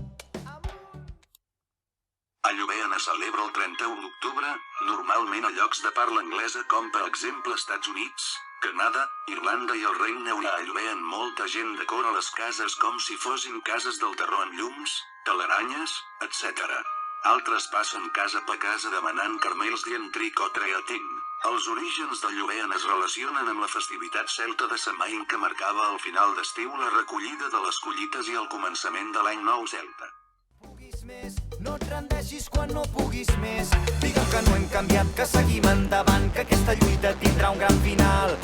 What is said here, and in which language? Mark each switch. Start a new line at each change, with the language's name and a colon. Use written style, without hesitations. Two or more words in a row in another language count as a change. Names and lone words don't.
Catalan: A Llubèana celebra el 31 d'octubre, normalment a llocs de parla anglesa com per exemple Estats Units, Canadà, Irlanda i el Regne Unit. A Llubèana molta gent decora les cases com si fossin cases del terror amb llums, teleranyes, etc. Altres passen casa per casa demanant caramels dient
English: trick or treating.
Catalan: Els orígens de Llubèana es relacionen amb la festivitat celta de Samain que marcava al final d'estiu la recollida de les collites i el començament de l'any nou celta. No et rendeixis quan no puguis més. Digue'm que no hem canviat, que seguim endavant, que aquesta lluita tindrà un gran final.